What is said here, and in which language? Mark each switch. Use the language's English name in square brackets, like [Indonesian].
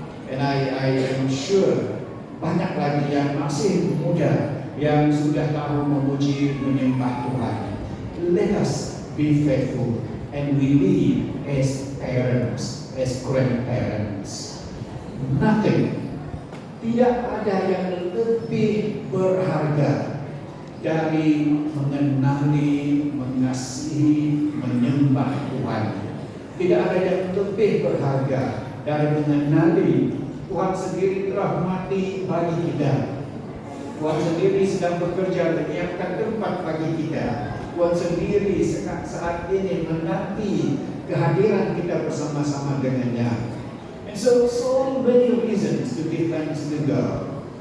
[English] And I am sure [Malay] banyak lagi yang masih muda yang sudah tahu memuji menyembah Tuhan. [English] Let us be faithful and we live as parents, as grandparents. Nothing, [Malay] tidak ada yang lebih berharga dari mengenali, mengasihi, menyembah Tuhan. Tidak ada yang lebih berharga dari mengenali Tuhan sendiri telah mati bagi kita. Tuhan sendiri sedang bekerja menyiapkan tempat bagi kita. Tuhan sendiri saat ini menanti kehadiran kita bersama-sama dengannya. [English] And so many reasons to give thanks to God.